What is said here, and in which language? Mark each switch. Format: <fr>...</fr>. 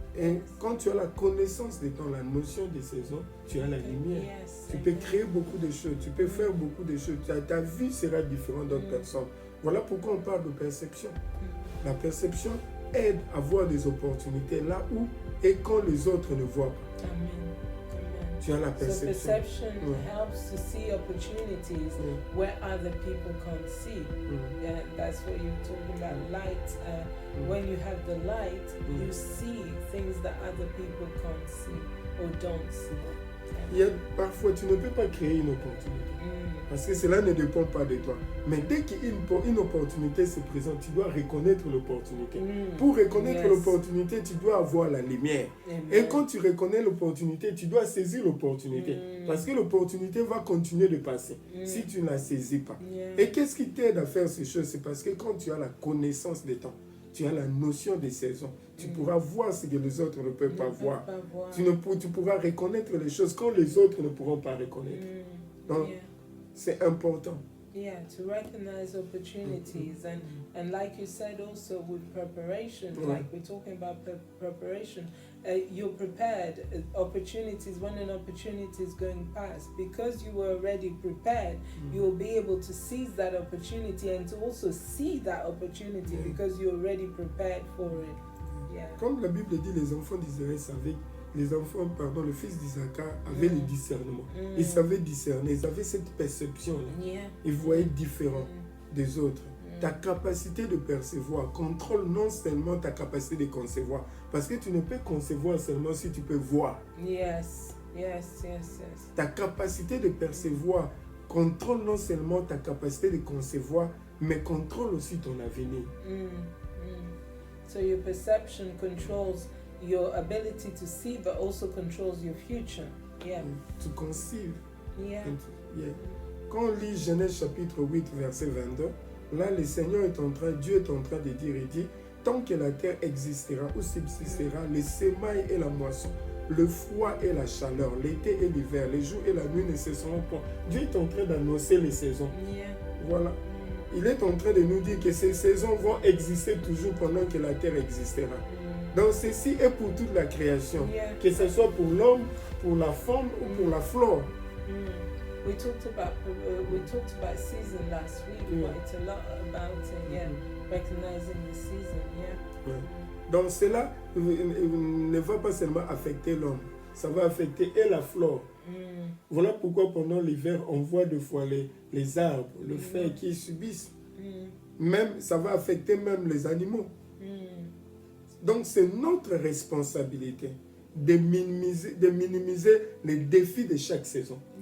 <fr>Et quand tu as la connaissance des temps, la notion des saisons, tu as la lumière. Tu peux créer beaucoup de choses, tu peux faire beaucoup de choses. Ta vie sera différente d'autres personnes. Voilà pourquoi on parle de perception. La perception aide à voir des opportunités là où et quand les autres ne voient pas. Tu as la</fr> <en>So</en> <fr>perception.</fr> <en>perception</en> <fr>Ouais.</fr> <en>helps to see opportunities</en> <fr>Ouais.</fr> <en>where other people can't see. Yeah, that's what you're talking about. Light. When you have the light, you see things that other people can't see or don't see.</en> <fr>Il y a, parfois, tu ne peux pas créer une opportunité. Parce que cela ne dépend pas de toi. Mais dès qu'une opportunité se présente, tu dois reconnaître l'opportunité. Pour reconnaître</fr> <en>Yes.</en> <fr>l'opportunité, tu dois avoir la lumière. Amen. Et quand tu reconnais l'opportunité, tu dois saisir l'opportunité. Parce que l'opportunité va continuer de passer si tu ne la saisis pas.</fr> <en>Yeah.</en> <fr>Et qu'est-ce qui t'aide à faire ces choses? C'est parce que quand tu as la connaissance des temps, tu as la notion des saisons, tu pourras voir ce que les autres ne peuvent pas voir. Tu pourras reconnaître les choses quand les autres ne pourront pas reconnaître. Donc,</fr> <en>Yeah.</en> <fr>c'est important.</fr> <en>Yeah, to recognize opportunities and like you said also with preparation, like we're talking about preparation, you're prepared. Opportunities, when an opportunity is going past, because you were already prepared, you will be able to seize that opportunity and to also see that opportunity because you're already prepared for it. Yeah.</en> <fr>Comme la Bible dit, les enfants d'Israël savaient, le fils d'Isaac avait le discernement. Ils savaient discerner, ils avaient cette perception-là.</fr> <en>Yeah.</en> <fr>Ils voyaient différent des autres. Ta capacité de percevoir contrôle non seulement ta capacité de concevoir, parce que tu ne peux concevoir seulement si tu peux voir.</fr> <en>Yes, yes, yes, yes.</en> <fr>Ta capacité de percevoir contrôle non seulement ta capacité de concevoir, mais contrôle aussi ton avenir.</fr> <en>So your perception controls your ability to see, but also controls your future. Yeah.</en> <fr>Tu conceives.</fr> <en>Yeah. Yeah.</en> <fr>Quand on lit Genèse chapitre 8, verset 22, là, le Seigneur est en train, Dieu est en train de dire, il dit, tant que la terre existera ou subsistera, le semail et la moisson, le froid et la chaleur, l'été et l'hiver, les jours et la nuit ne cesseront point. Dieu est en train d'annoncer les saisons.</fr> <en>Yeah.</en> <fr>Voilà. Il est en train de nous dire que ces saisons vont exister toujours pendant que la terre existera. Donc ceci est pour toute la création, que ce soit pour l'homme, pour la faune ou pour la flore.</fr> <en>We talked about season last week, quite a lot about recognizing the season. Yeah.</en> <fr>Donc cela ne va pas seulement affecter l'homme, ça va affecter et la flore. Voilà pourquoi pendant l'hiver on voit des fois les arbres, le feuilles qui subissent. Même ça va affecter même les animaux. Donc c'est notre responsabilité de minimiser les défis de chaque saison.</fr>